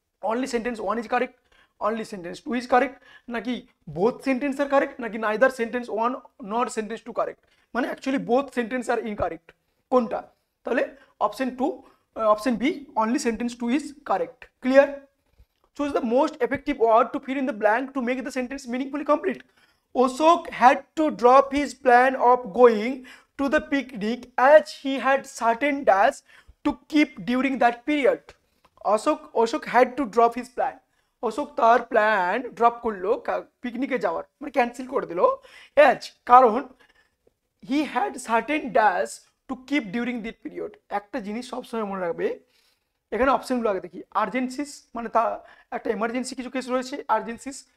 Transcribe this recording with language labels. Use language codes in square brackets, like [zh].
[en] Only sentence 1 is correct, only sentence 2 is correct, নাকি both sentence are correct, নাকি neither sentence 1 not sentence 2 correct, মানে actually both sentence are incorrect, কোনটা? তাহলে option 2, option B, only sentence 2 is correct. Clear? Choose the most effective word to fill in the blank to make the sentence meaningfully complete. Ashok had to drop his plan of going to the picnic as he had certain dash to keep during that period. Ashok had to drop his plan. [bn] Ashok তার plan drop করলো পিকনিকে যাওয়ার, মানে cancel করে দিল, as কারণ [en] He had certain dash to keep during that period. [bn] একটা জিনিস সবসময় মনে রাখবে, এখানে অপশনগুলো আগে দেখি। আর্জেন্সিস মানে তা একটা এমার্জেন্সি কিছু কেস রয়েছে, আর্জেন্সিস।